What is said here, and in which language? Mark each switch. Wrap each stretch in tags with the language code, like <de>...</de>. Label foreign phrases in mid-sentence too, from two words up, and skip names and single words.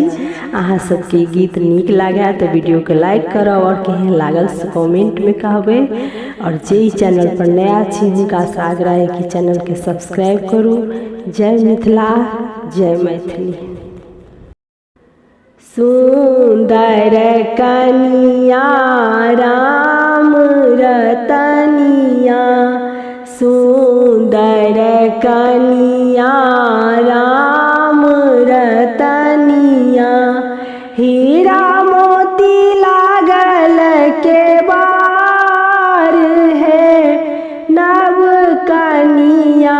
<mai>अहाँ सबके गीत नीक लागे तो वीडियो के लाइक करब और केहन लागल से कमेंट में कहबे। और जे चैनल पर नया छी हुनका से आग्रह है कि चैनल के सब्सक्राइब करू। जय मिथिला, जय मैथिली। सुंदर कनिया राम रतनिया, सुंदर कनिया राम रतनिया, हीरा मोती लागल के बार है, नव कनिया</mai>